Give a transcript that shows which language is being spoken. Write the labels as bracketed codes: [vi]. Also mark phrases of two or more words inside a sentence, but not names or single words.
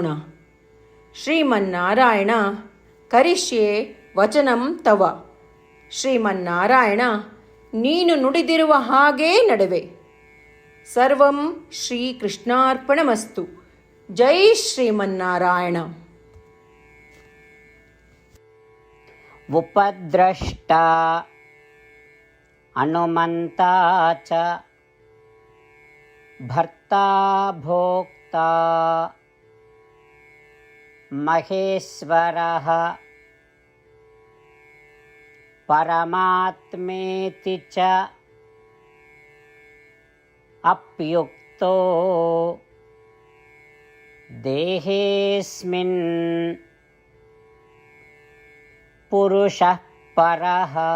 [sa] ಶ್ರೀಮನ್ನಾರಾಯಣ, ಕರಿಷ್ಯೆ ವಚನಂ ತವ. [kn] ಶ್ರೀಮನ್ನಾರಾಯಣ, ನೀನು ನುಡಿದಿರುವ ಹಾಗೇ ನಡೆವೆ. [sa] ಸರ್ವಂ ಶ್ರೀಕೃಷ್ಣಾರ್ಪಣಮಸ್ತು. ಜೈ ಶ್ರೀಮನ್ನಾರಾಯಣ. उपद्रष्टा अनुमन्ता च भर्ता भोक्ता महेश्वरः परमात्मेति च अप्युक्तो देहेऽस्मिन् पुरुषः परः.